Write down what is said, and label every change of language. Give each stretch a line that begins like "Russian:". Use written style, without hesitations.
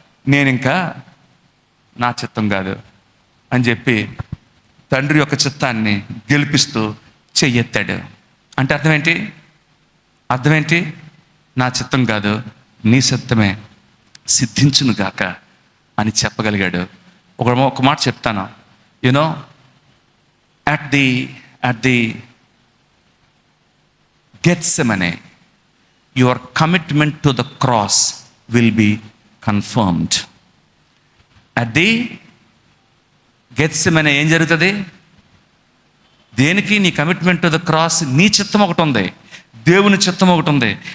Telugu: నేను ఇంకా నా చిత్తం కాదు అని చెప్పి తండ్రి యొక్క చిత్తాన్ని గెలిపిస్తూ చెయ్యెత్తాడు. అంటే అర్థమేంటి? నా చిత్తం కాదు, నీ చిత్తమే సిద్ధించును గాక అని చెప్పగలిగాడు. ఒక మాట చెప్తాను.
English: You know, at the Gethsemane, your commitment to the cross will be confirmed.
Telugu: అది గెత్సెమనే ఏం జరుగుతుంది? దేనికి నీ
English: Commitment to the cross?
Telugu: నీ చిత్తం ఒకటి ఉంది, దేవుని చిత్తం ఒకటి ఉంది.